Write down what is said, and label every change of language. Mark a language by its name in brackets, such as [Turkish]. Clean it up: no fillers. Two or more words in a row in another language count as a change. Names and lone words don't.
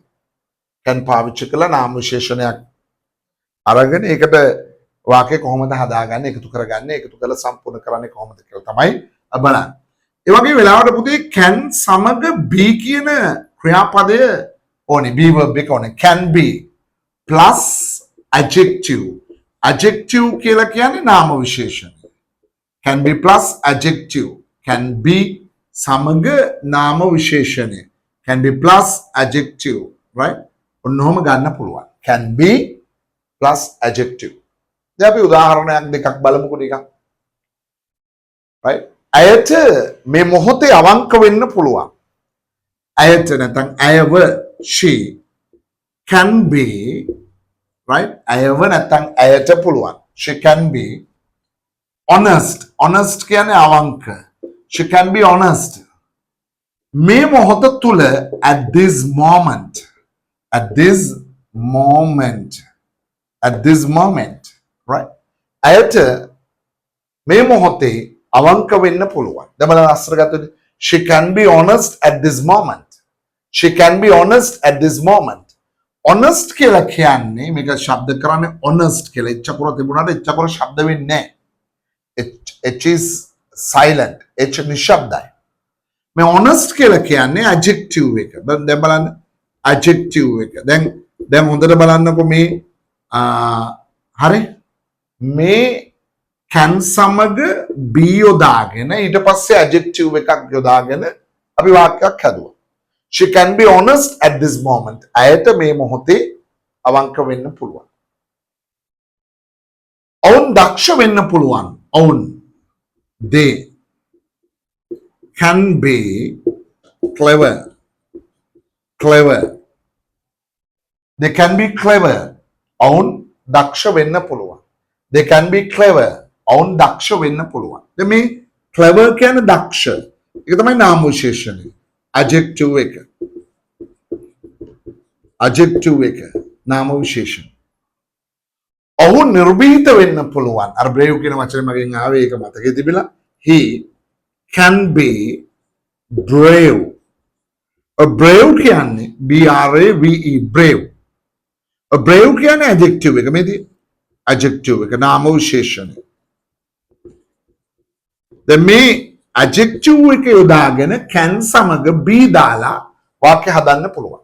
[Sinhala] can පාවිච්චි කරලා නාම විශේෂණයක් අරගෙන ඒකට වාක්‍ය කොහොමද හදාගන්නේ එකතු කරගන්නේ එකතු කරලා සම්පූර්ණ කරන්නේ කොහොමද කියලා තමයි බලන්නේ. ඒ වගේ වෙලාවට පුතේ can සමග be කියන ක්‍රියාපදය ඕනේ [English] be verb [Sinhala] එක ඕනේ [English] can be plus adjective. [Sinhala] Adjective කියලා කියන්නේ නාම විශේෂණ. [English] Can be plus adjective. Can be [Sinhala] සමග නාම විශේෂණය. [English] Can be plus adjective. Right? [Sinhala] ඔන්නෝම ගන්න පුළුවන්. [English] Can be plus adjective. [Sinhala] දැන් අපි උදාහරණයක් දෙකක් බලමුකෝ ටිකක්. Right? අයත මේ මොහොතේ අවංක වෙන්න පුළුවන්. අයත නැත්නම් අයව [English] she can be right [Sinhala] අයව නැත්නම් අයට පුළුවන්. [English] She can be honest. Honest [Sinhala] කියන්නේ අවංක. [English] She can be honest. [Sinhala] මේ මොහොත තුල [English] at this moment right [Sinhala] අයට මේ මොහොතේ අවංක වෙන්න පුළුවන්. දැන් බලන්න අස්තර ගත්තොත් [English] she can be honest at this moment. She can be honest at this moment. [Sinhala] Honest කියලා කියන්නේ මේක ශබ්ද කරන්නේ honest කියලා. එච්චකර තිබුණාට එච්චකර ශබ්ද වෙන්නේ නැහැ. [English] H is silent. [Sinhala] H නිශ්ශබ්දයි. මේ honest කියලා කියන්නේ adjective එක. දැන් බලන්න adjective එක. දැන් හොඳට බලන්නකො මේ හරි මේ can සමග be යොදාගෙන ඊට පස්සේ adjective එකක් යොදාගෙන අපි වාක්‍යයක් හදුවා. [English] She can be honest at this moment. [Sinhala] අයට මේ මොහොතේ අවංක වෙන්න පුළුවන්. ඔවුන් දක්ෂ වෙන්න පුළුවන්. [English] ඔවුන් they can be clever. They can be clever. [Sinhala] ඔවුන් දක්ෂ වෙන්න පුළුවන්. [English] They can be clever. [Sinhala] ඔවුන් දක්ෂ වෙන්න පුළුවන්. දැන් මේ clever කියන්නේ දක්ෂ. ඒක තමයි නාම විශේෂණය. adjective එක. adjective එක නාම විශේෂණ. ඔහු නිර්භීත වෙන්න පුළුවන්. අර brave කියන වචනේ මගෙන් ආවේ ඒක මතකේ තිබිලා. [English] He can be brave. A brave කියන්නේ B R A V E brave. [Sinhala] A brave කියන්නේ adjective එක. මේදී adjective එක නාම විශේෂණය. දැන් මේ adjective එක යොදාගෙන can සමග be දාලා වාක්‍ය හදන්න පුළුවන්.